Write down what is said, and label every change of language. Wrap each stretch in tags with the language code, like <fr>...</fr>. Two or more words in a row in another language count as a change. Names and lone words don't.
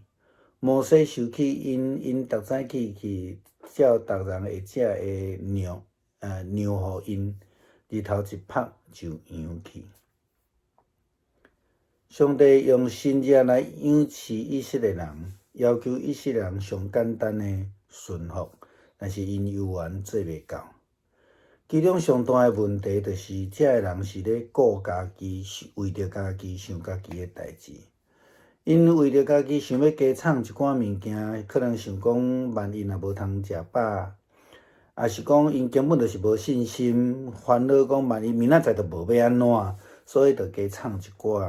<nan>摩西收起因逐早起去照逐人会食的尿互因，日头一晒就扬去。上帝用神迹来养饲以色列人，要求以色列人上简单的顺服，但是因犹原做袂到。其中上大的问题就是，这个人是咧顾家己，为着家己想家己的代志。因为着家己想要加创一寡物件，可能想讲万一若无通食饱，也是讲因根本就是无信心，烦恼讲万一明仔载就无要安怎，所以就加创一寡。</nan>